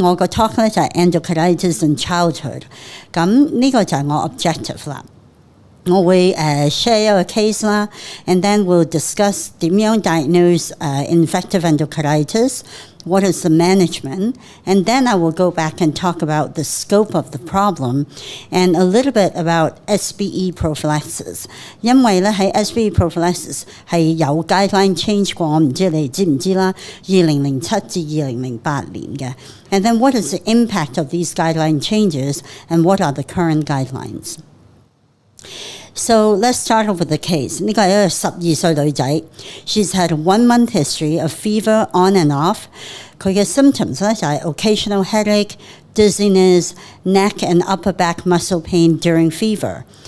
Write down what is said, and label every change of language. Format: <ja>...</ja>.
<yue>我個 talk 咧就係</yue> <en>Endocarditis in Childhood，</en> <yue>咁呢個就係我 objective 啦。我會</yue> <en>share</en> <yue>一個</yue> <en>case 啦 and then we'll discuss</en> <yue>點樣</yue> <en>diagnose infective endocarditis, what is the management, and then I will go back and talk about the scope of the problem and a little bit about SBE prophylaxis.</en> <yue>因為咧喺 SBE prophylaxis 係有</yue> <en>guideline change</en> <yue>過，我唔知你知唔知啦，2007至2008年嘅。</yue> <en>And then what is the impact of these guideline changes and what are the current guidelines? So let's start off with the case.</en> <yue>呢個係一個12歲女仔</yue> <en>She's had a 1-month history of fever on and off.</en> <yue>佢嘅</yue> <en>symptoms</en> <yue>咧就係</yue> <en>occasional headache, dizziness, neck and upper back muscle pain during fever.</en>